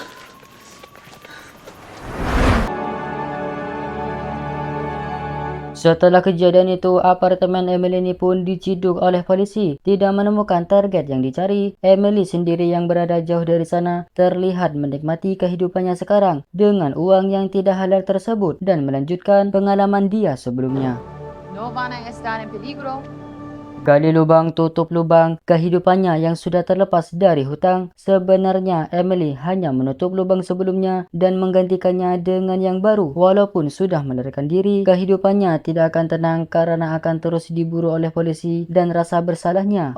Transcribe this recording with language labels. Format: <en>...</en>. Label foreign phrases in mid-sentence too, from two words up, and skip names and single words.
<id>Setelah kejadian itu, apartemen Emily ini pun diciduk oleh polisi. Tidak menemukan target yang dicari, Emily sendiri yang berada jauh dari sana terlihat menikmati kehidupannya sekarang dengan uang yang tidak halal tersebut dan melanjutkan pengalaman dia sebelumnya.</id> <es>No van a estar en peligro.</es> <id>Gali lubang, tutup lubang, kehidupannya yang sudah terlepas dari hutang. Sebenarnya Emily hanya menutup lubang sebelumnya dan menggantikannya dengan yang baru. Walaupun sudah melarikan diri, kehidupannya tidak akan tenang karena akan terus diburu oleh polisi dan rasa bersalahnya.</id>